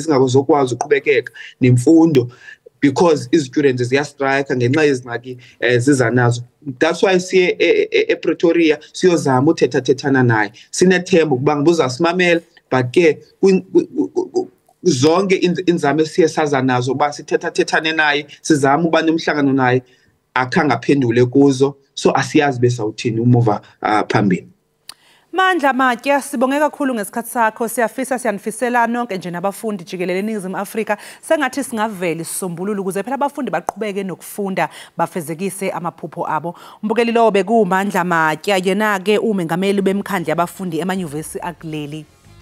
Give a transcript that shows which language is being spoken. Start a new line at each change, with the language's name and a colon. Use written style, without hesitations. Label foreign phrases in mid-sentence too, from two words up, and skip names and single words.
Xhosa: zingazokwazi uqhubekeka nemfundo because i-students ziyastrike ngenxa yezingxaki ziza nazo
English: that's why
Xhosa: siye ePretoria siyozama uthetha-thethana naye sinethemba ukuba ngaba uzasimamela but ke zonke inzame siye saza nazo ba sithetha-thethane naye sizama uba nomhlangano naye akhange aphendule kuzo so asiyazi besawuthini umuva phambili.
Zulu: Mandla Matya sibonge kakhulu ngesikhathi sakho siyanifisela nonke nje nabafundi jikelele eNingizimu Afrika sengathi singavela isisombululo ukuze phela abafundi baqhubeke nokufunda bafezekise amaphupho abo. Umbukeli lo bekuMandla Matya yena ke umengameli bemkhandla yabafundi emanyuvesi akuleli